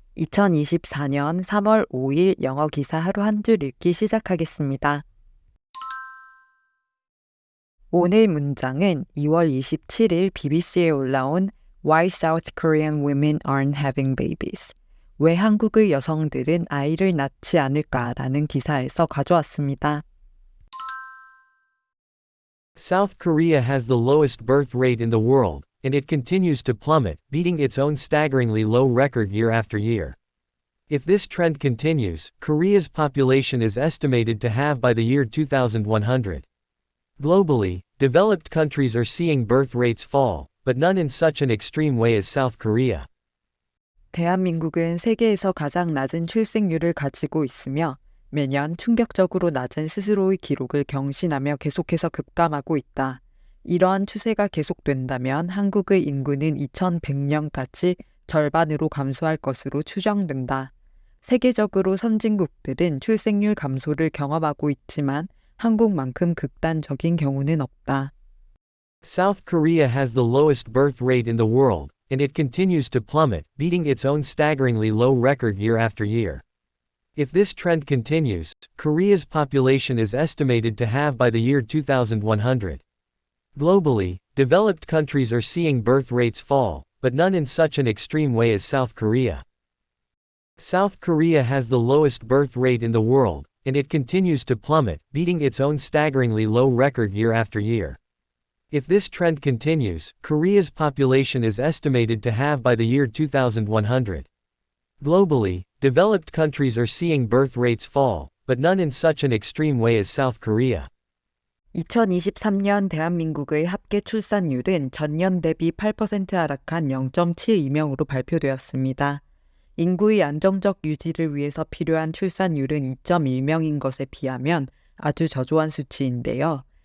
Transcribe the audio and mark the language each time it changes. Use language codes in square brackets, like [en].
[ko] 2024년 3월 5일 영어 기사 하루 한 줄 읽기 시작하겠습니다. 오늘 문장은 2월 27일 BBC에 올라온 Why South Korean Women Aren't Having Babies? 왜 한국의 여성들은 아이를 낳지 않을까라는 기사에서 가져왔습니다. [en] South Korea has the lowest birth rate in the world, and it continues to plummet, beating its own staggeringly low record year after year. If this trend continues, Korea's population is estimated to halve by the year 2100. Globally, developed countries are seeing birth rates fall, but none in such an extreme way as South Korea. [ko] 대한민국은 세계에서 가장 낮은 출생률을 가지고 있으며 매년 충격적으로 낮은 스스로의 기록을 경신하며 계속해서 급감하고 있다. 이러한 추세가 계속된다면 한국의 인구는 2100년까지 절반으로 감소할 것으로 추정된다. 세계적으로 선진국들은 출생률 감소를 경험하고 있지만 한국만큼 극단적인 경우는 없다. [en] South Korea has the lowest birth rate in the world, and it continues to plummet, beating its own staggeringly low record year after year. If this trend continues, Korea's population is estimated to halve by the year 2100. Globally, developed countries are seeing birth rates fall, but none in such an extreme way as South Korea. South Korea has the lowest birth rate in the world, and it continues to plummet, beating its own staggeringly low record year after year. If this trend continues, Korea's population is estimated to halve by the year 2100. Globally, developed countries are seeing birth rates fall, but none in such an extreme way as South Korea. [ko] 2023년 대한민국의 합계 출산율은 전년 대비 8% 하락한 0.72명으로 발표되었습니다. 인구의 안정적 유지를 위해서 필요한 출산율은 2.1명인 것에 비하면 아주 저조한 수치인데요.